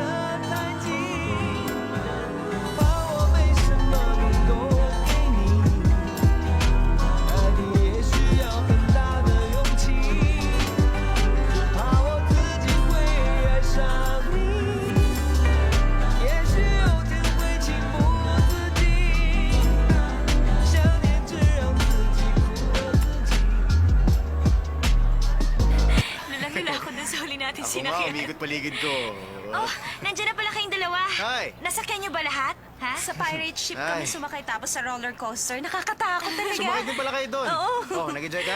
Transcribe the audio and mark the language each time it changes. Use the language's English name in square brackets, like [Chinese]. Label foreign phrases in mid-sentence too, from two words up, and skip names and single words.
[Chinese] 太近，怕我没什么能够给你，爱你也需要很大的勇气，只怕我自己会爱上你，也许有天会情不自禁，想念只让自己苦了自己。 [Filipino] Lula ako dun sa huli natin Ako nga, sinakyan. umikot-paligid ko. Oh, nandiyan na pala kayong dalawa. Hi. Nasakyan niyo ba lahat? Ha? Sa pirate ship Ay. kami sumakay tapos sa roller coaster. Nakakatakot talaga. Sumakay din pala kayo doon. Oo. Oh, nag-enjoy ka?